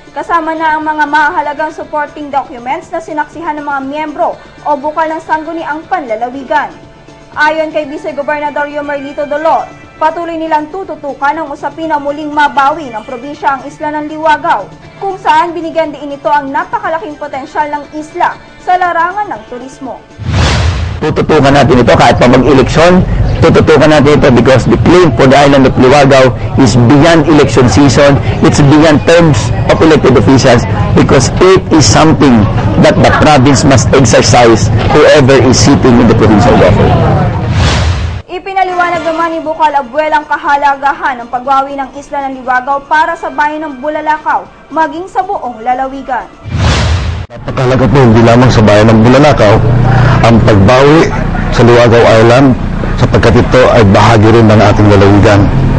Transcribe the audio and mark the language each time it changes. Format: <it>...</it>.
<tl>Kasama na ang mga mahalagang supporting documents na sinaksihan ng mga miyembro o bukal ng sangguniang panlalawigan. Ayon kay Vice Gobernador Yomerlito Dolor, patuloy nilang tututukan ang usapin na muling mabawi ng probinsya ang isla ng Liwagaw, kung saan binigyan din ito ang napakalaking potensyal ng isla sa larangan ng turismo. Tututukan natin ito kahit pa mag-eleksyon, tututukan natin ito</tl> <en>because the claim for the island of Liwagaw is beyond election season, it's beyond terms of elected officials because it is something that the province must exercise whoever is sitting in the provincial government.</en> <tl>Ipinaliwanag naman ni Bukal Abuel ang kahalagahan ng pagwawi ng isla ng Liwagaw para sa bayan ng Bulalakaw, maging sa buong lalawigan. Napakahalaga po hindi lamang sa bayan ng Bulalakaw ang pagbawi sa Liwagaw Island sapagkat ito ay bahagi rin ng ating lalawigan.</tl>